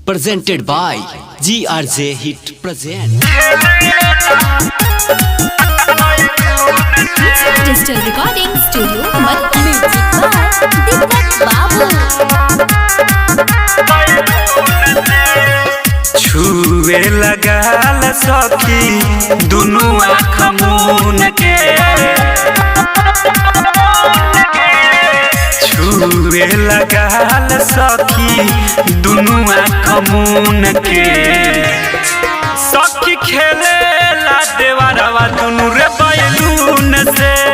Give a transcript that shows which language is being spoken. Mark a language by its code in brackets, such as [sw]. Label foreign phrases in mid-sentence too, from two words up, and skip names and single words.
[en] presented by GRJ Hit Present. Digital Recording Studio, Music by Deepak Babu. [bho] छुए लगाल सखी दुनु आँख मून के छुए लगाल सखी दुनु आँख मून के सखी खेले ला देवरवा दुनु रे बैलून से